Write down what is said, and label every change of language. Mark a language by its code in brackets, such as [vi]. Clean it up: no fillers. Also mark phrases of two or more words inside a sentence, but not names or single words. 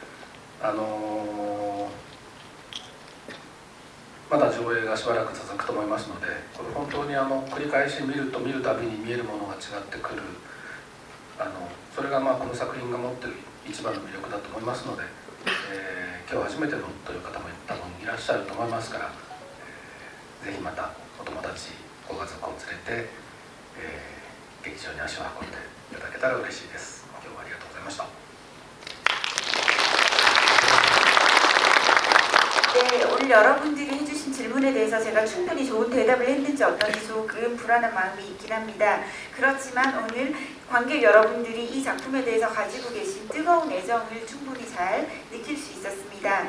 [ja] まだ上映がしばらく続くと思いますので、これ本当に繰り返し見ると見るたびに見えるものが違ってくる、それがこの作品が持っている一番の魅力だと思いますので、今日初めてのという方も多分いらっしゃると思いますから、ぜひまたお友達ご家族を連れて、劇場に足を運んでいただけたら嬉しいです。今日はありがとうございました。 [ko] 네, 오늘 여러분들이 해주신 질문에 대해서 제가 충분히 좋은 대답을 했는지 어떤지 조금 불안한 마음이 있긴 합니다. 그렇지만 오늘 관객 여러분들이 이 작품에 대해서 가지고 계신 뜨거운 애정을 충분히 잘 느낄 수 있었습니다.